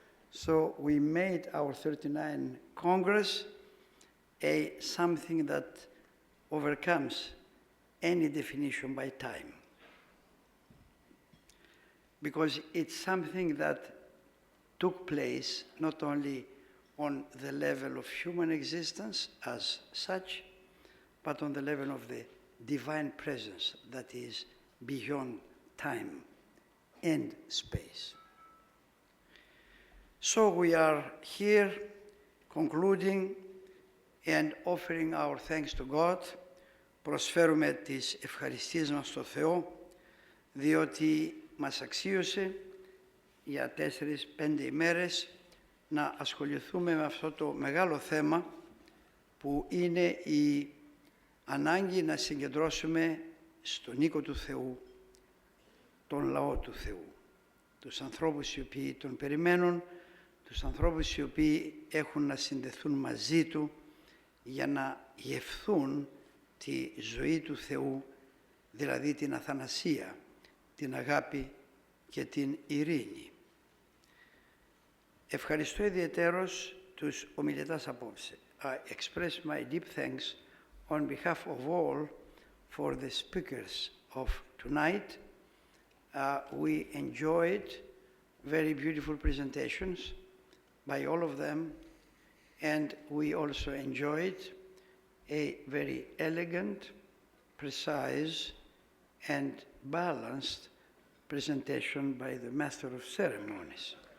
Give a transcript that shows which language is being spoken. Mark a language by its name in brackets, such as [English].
[English] So we made our 39 Congress something that overcomes any definition by time, because it's something that took place not only on the level of human existence as such, but on the level of the divine presence that is beyond time and space. So we are here concluding and offering our thanks to God. [Greek] Προσφέρουμε τις ευχαριστίες μας στο Θεό, διότι μας αξίωσε για 4-5 ημέρες να ασχοληθούμε με αυτό το μεγάλο θέμα που είναι η ανάγκη να συγκεντρώσουμε στον οίκο του Θεού, τον λαό του Θεού, τους ανθρώπους οι οποίοι τον περιμένουν, τους ανθρώπους οι οποίοι έχουν να συνδεθούν μαζί του για να γευθούν τη ζωή του Θεού, δηλαδή την αθανασία, την αγάπη και την ειρήνη. Ευχαριστώ ιδιαιτέρως τους ομιλητάς απόψε. [English] I express my deep thanks on behalf of all for the speakers of tonight. We enjoyed very beautiful presentations by all of them, and we also enjoyed a very elegant, precise, and balanced presentation by the Master of Ceremonies.